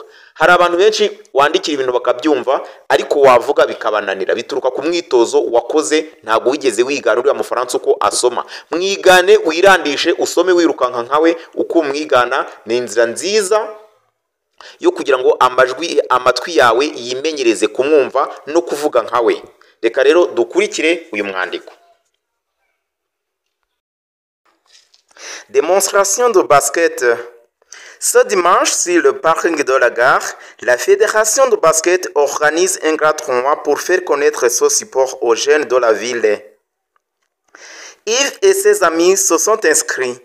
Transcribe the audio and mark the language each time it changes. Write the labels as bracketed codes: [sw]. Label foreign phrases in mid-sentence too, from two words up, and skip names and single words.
[rw] Hari abantu benshi wandikira ibintu bakabyumva ariko wavuga bikabananira, bituruka ku mwitozo wakoze, ntabwo wigeze wigana uriya mufaransa uko asoma. Mwigane, wirandishe, usome wirukanka nkawe uko mwigana. Ni inzira nziza yo kugira ngo amatwi yawe yimenyereze kumwumva no kuvuga nkawe. Reka rero dukurikire uyu mwandiko. [fr] Démonstration de basket. Ce dimanche, sur le parking de la gare, la fédération de basket organise un grand tournoi pour faire connaître ce sport aux jeunes de la ville. Yves et ses amis se sont inscrits.